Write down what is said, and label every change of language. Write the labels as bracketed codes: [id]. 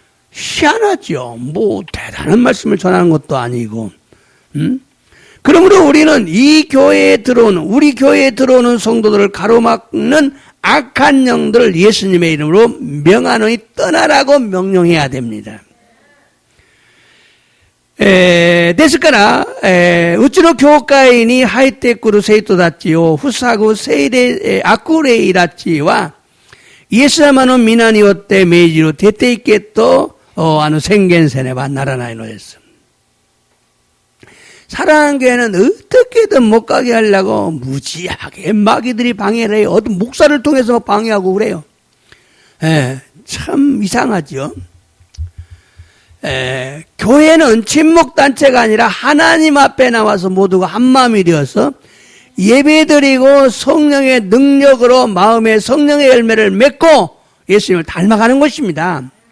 [ko] 희한하죠. 뭐 대단한 말씀을 전하는 것도 아니고. 그러므로 우리는 이 교회에 들어오는 우리 교회에 들어오는 성도들을 가로막는 악한 영들을 예수님의 이름으로 명하노니 떠나라고 명령해야 됩니다. [ja] ですから、うちの教会に入ってくる生徒たちを塞ぐ聖霊、悪霊たちは、イエス様の皆によって命じる出て行けと、宣言せねばならないのです。 [ko] 사랑하는 교회는 어떻게든 못 가게 하려고 무지하게 마귀들이 방해를 해요. 어떤 목사를 통해서 방해하고 그래요. 참 이상하죠. 교회는 침묵단체가 아니라 하나님 앞에 나와서 모두가 한마음이 되어서 예배드리고 성령의 능력으로 마음의 성령의 열매를 맺고 예수님을 닮아가는 것입니다.